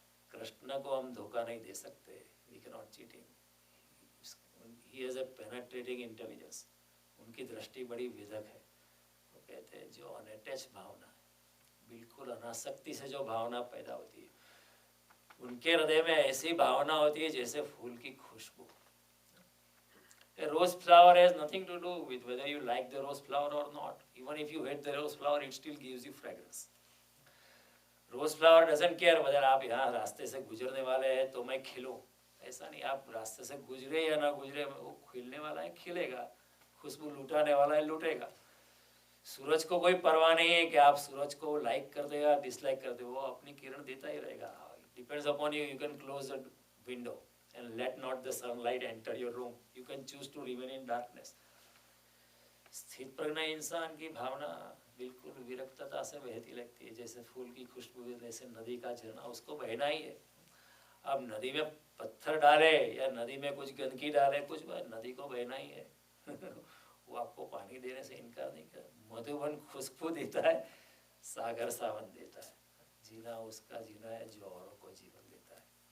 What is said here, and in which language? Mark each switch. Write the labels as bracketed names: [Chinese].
[Hindi] कृष्ण को हम धोखा नहीं दे सकते, [English] we can not cheating, he has a penetrating intelligence, [Hindi] उनकी दृष्टि बड़ी विदक है। वो कहते हैं जो अनअटैच भावना, बिल्कुल अनासक्ति से जो भावना पैदा होती है, उनके हृदय में ऐसी भावना होती है जैसे फूल की खुशबू। [English] A rose flower has nothing to do with whether you like the rose flower or not. Even if you hate the rose flower, it still gives you fragrance. Rose flower doesn't care whether [Hindi] आप यहाँ रास्ते से गुजरने वाले हैं तो मैं खिलूँ, ऐसा नहीं, आप रास्ते से गुजरे या ना गुजरे, वो खिलने वाला है खिलेगा, खुशबू लुटाने वाला है लुटेगा। सूरज को कोई परवाह नहीं है कि आप सूरज को लाइक कर देगा डिसलाइक कर दे, वो अपनी किरण देता ही रहेगा। [English] Depends upon you, you can close the window and let not the sunlight enter your room, you can choose to remain in darkness. [Hindi] स्थित प्रज्ञ इंसान की भावना बिल्कुल विरक्तता से बहती लगती है, जैसे फूल की खुशबू, जैसे नदी का झरना, उसको बहना ही है। अब नदी में पत्थर डाले या नदी में कुछ गंदगी डाले, कुछ नदी को बहना ही है। वो आपको पानी देने से इनकार नहीं कर, मधुबन खुशबू देता है, सागर सावन देता है, जीना उसका जीना है जो औरों को जीवन देता है।